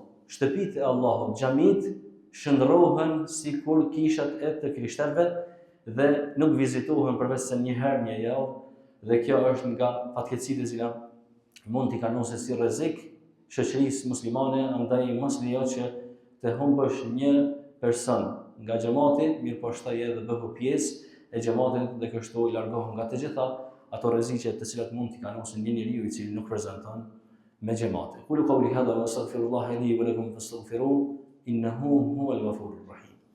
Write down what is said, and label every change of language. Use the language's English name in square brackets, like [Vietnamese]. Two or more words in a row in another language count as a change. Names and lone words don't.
[Albanian] Shtëpit e Allahut, xhamit shndrohen sikur kishat e të krishterëve dhe nuk vizitohen përveç se një herë një javë, dhe kjo është nga fatkeqësitë që mund t'i kanosë si rrezik shoqërisë muslimane, andaj mos lejo që të humbësh një person nga xhamati, mirë po shtaj edhe bëhu pjesë e xhamatit dhe kështu i largohu nga të gjitha ato rreziqe të cilat mund t'i kanosin një njeriu i cili nuk prezanton me xhamati. [Arabic] قولوا قولي هذا وأستغفر الله لي ولكم فاستغفروه إنه هو الغفور الرحيم.